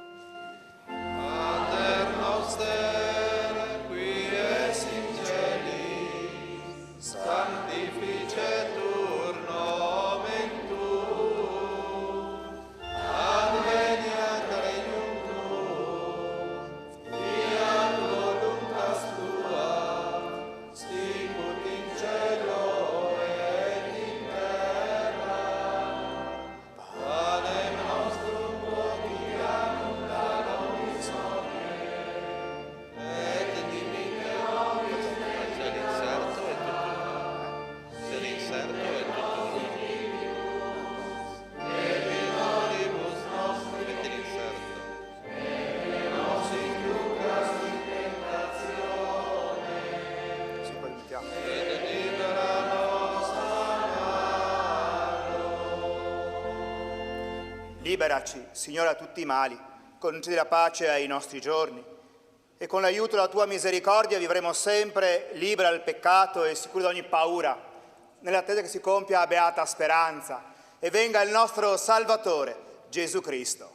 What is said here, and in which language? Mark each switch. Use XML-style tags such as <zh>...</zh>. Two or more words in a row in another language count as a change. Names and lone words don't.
<la>Pater noster, qui es in celis, sanctificetur nomen tuum, adveniat regnum tuum, fiat voluntas tua, sicut in cielo et in terra. Panem nostrum quotidianum da nobis hodie, et dimitte nobis.</la> <it>Se l'inserto è tutt'uno. Se l'inserto è tutt'uno.</it> <la>Debitoribus nostri.</la> <it>Metti l'inserto.</it> <la>Nos inducas in tentazione,</la> <it>Sì, poi mettiamo.</it> <la>ed libera nos da malo.</la> <it>Liberaci, Signore, da tutti i mali, concedi la pace ai nostri giorni e con l'aiuto della tua misericordia vivremo sempre liberi dal peccato e sicuri da ogni paura, nell'attesa che si compia la beata speranza e venga il nostro Salvatore, Gesù Cristo.</it>